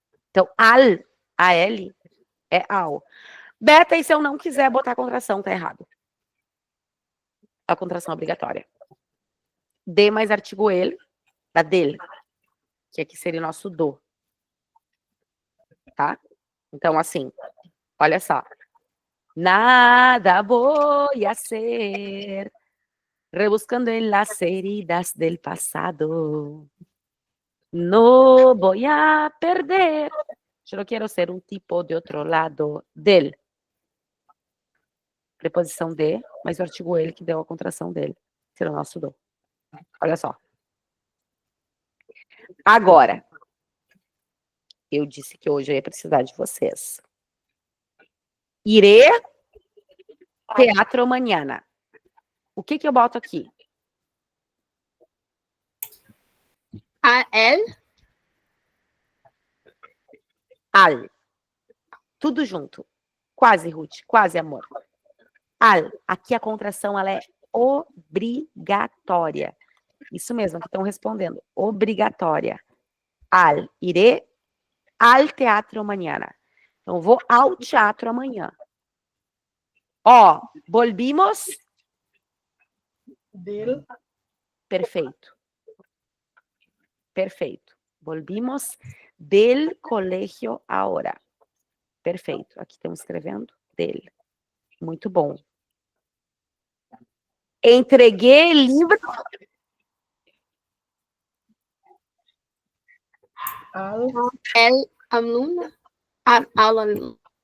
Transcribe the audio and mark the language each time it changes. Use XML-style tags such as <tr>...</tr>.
<pt>Então, al, A-L, é ao. Beta, e se eu não quiser botar a contração, tá errado. A contração é obrigatória. D mais artigo ele, da dele, que aqui seria o nosso do. Tá? Então, assim, olha só.</pt> <es>Nada voy a hacer, rebuscando en las heridas del pasado. No voy a perder. Yo no quiero ser un tipo de outro lado del.</es> <pt>Preposição de, mas o artigo ele que deu a contração dele. Será o nosso do. Olha só. Agora, eu disse que hoje eu ia precisar de vocês.</pt> <es>Iré teatro mañana.</es> <pt>O que eu boto aqui? A-L. Al. Tudo junto. Quase, Ruth. Quase, amor. Al. Aqui a contração ela é obrigatória. Isso mesmo, que estão respondendo. Obrigatória. Al.</pt> <es>Iré al teatro mañana.</es> <pt>Então, vou ao teatro amanhã.</pt> <es>Ó, volvimos. Del.</es> <pt>Perfeito. Perfeito.</pt> <es>Volvimos del colegio ahora.</es> <pt>Perfeito. Aqui estamos escrevendo dele. Muito bom. Entreguei livro.</pt> <es>Al. El alumno. Al alumno.</es>